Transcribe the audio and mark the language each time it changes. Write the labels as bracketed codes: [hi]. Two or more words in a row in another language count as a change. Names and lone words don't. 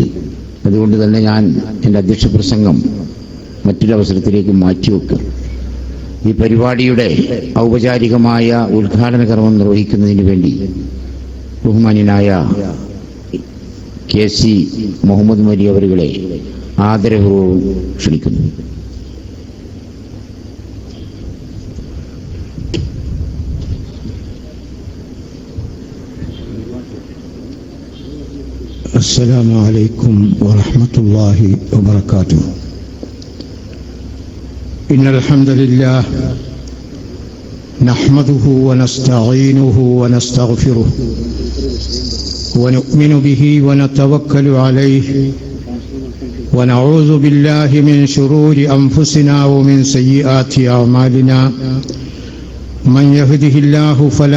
[ml] അതുകൊണ്ട് തന്നെ ഞാൻ എൻ്റെ അധ്യക്ഷ പ്രസംഗം മറ്റൊരവസരത്തിലേക്ക് മാറ്റിവെക്കും. ഈ പരിപാടിയുടെ ഔപചാരികമായ ഉദ്ഘാടന കർമ്മം നിർവഹിക്കുന്നതിന് വേണ്ടി ബഹുമാന്യനായ KC മുഹമ്മദ് മരി അവരുകളെ ആദരപൂർവ്വം ക്ഷണിക്കുന്നു. [ar] السلام عليكم ورحمة الله وبركاته. إن الحمد لله نحمده ونستعينه ونستغفره ونؤمن به ونتوكل عليه ونعوذ بالله من شرور أنفسنا ومن سيئات أعمالنا من يهده الله فلا